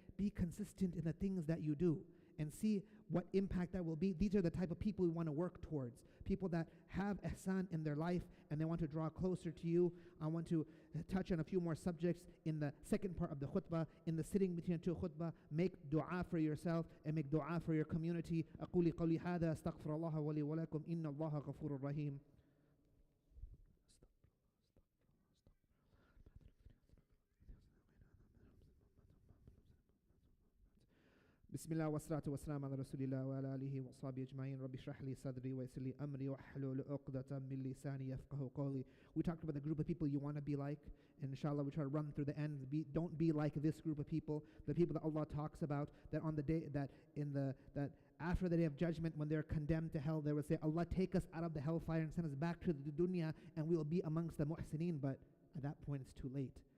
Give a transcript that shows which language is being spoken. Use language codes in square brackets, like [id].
[en] Be consistent in the things that you do and see what impact that will be. These are the type of people we want to work towards. People that have ihsan in their life and they want to draw closer to you. I want to touch on a few more subjects in the second part of the khutbah. In the sitting between the two khutbah, make dua for yourself and make dua for your community. [ar] أقول قولي هذا أستغفر الله ولي ولكم إن الله غفور رحيم. بسم الله والصلاة والسلام على رسول الله وعلى آله وصحبه أجمعين. رب اشرح لي صدري ويسر لي أمري واحلل عقدة من لساني يفقهوا قولي. [en] We talked about the group of people you want to be like, and inshallah we try to run through the end. Don't be like this group of people, the people that Allah talks about, that on the day that after the day of judgment, when they're condemned to hell, they will say, Allah, take us out of the hellfire and send us back to the dunya, and we will be amongst the muhsineen. But at that point, it's too late.